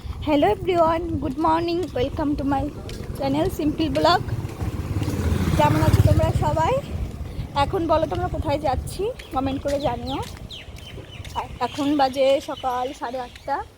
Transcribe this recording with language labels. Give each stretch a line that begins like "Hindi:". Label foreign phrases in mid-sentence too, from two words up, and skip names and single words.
English: Hello everyone good morning welcome to my channel Simple Vlog.
Bangla: কেমন আছো তোমরা সবাই? এখন বলো তোমরা কোথায় যাচ্ছি, কমেন্ট করে জানিও। এখন বাজে সকাল 8:30।